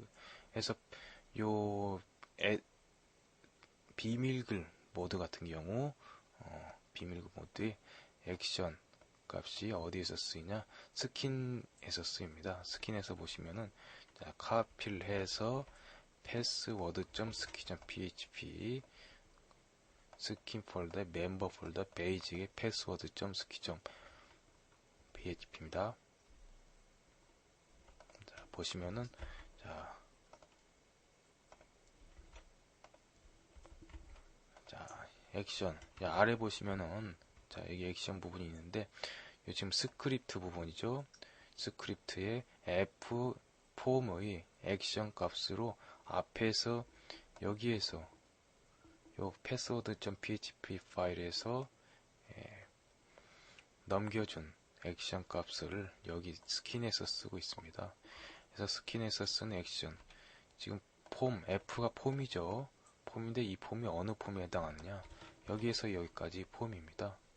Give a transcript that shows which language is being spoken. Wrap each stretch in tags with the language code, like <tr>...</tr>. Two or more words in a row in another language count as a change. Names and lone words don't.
<ko>그래서 요 비밀글 모드 같은 경우 비밀글 모드의 액션 값이 어디에서 쓰이냐? 스킨에서 쓰입니다. 스킨에서 보시면은 카피를 해서 password.ski.php 스킨 폴더의 멤버 폴더 베이직의 password.ski.php입니다. 보시면은 액션 아래 보시면은 여기 액션 부분이 있는데 지금 스크립트 부분이죠. 스크립트의 F 폼의 액션 값으로 앞에서 여기에서 요 password.php 파일에서 넘겨준 액션 값을 여기 스킨에서 쓰고 있습니다. 그래서 스킨에서 쓴 액션 지금 폼 F가 폼이죠. 폼인데 이 폼이 어느 폼에 해당하느냐? 여기에서 여기까지 폼입니다.</ko>